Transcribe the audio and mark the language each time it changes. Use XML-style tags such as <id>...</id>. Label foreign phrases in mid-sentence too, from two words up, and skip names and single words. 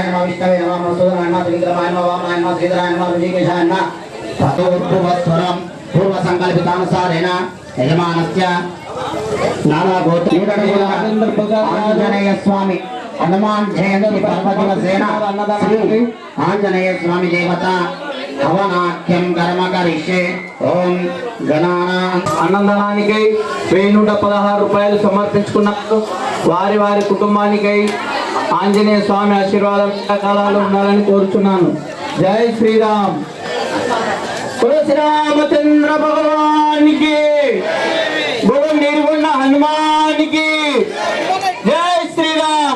<sa>नमः विष्णवे नमः मधुसूदनाय नमः त्रिविक्रमाय नमः वामनाय नमः श्रीधराय नमः ऋषिकेशाय नमः ततोपूर्वस्वरं पूर्व संकल्पितानुसारेण यजमानस्य नाना गोत्र आंजनेय स्वामी हनुमान जयंती पर्वदिवसेन श्री आंजनेय स्वामी देवता हवनाख्यम कर्म करिष्ये ओम गणाना</sa> <te>అన్నదానానికి 1116 రూపాయలు సమర్పించుకున్నారు. వారి వారి కుటుంబానికై ఆంజనేయ స్వామి ఆశీర్వాదం కాలాలు ఉండాలని కోరుచున్నాను. జై శ్రీరామ్. శ్రీరామచంద్ర భగవానికి భగవ నిర్గుణ హనుమానికి జై శ్రీరామ్.</te>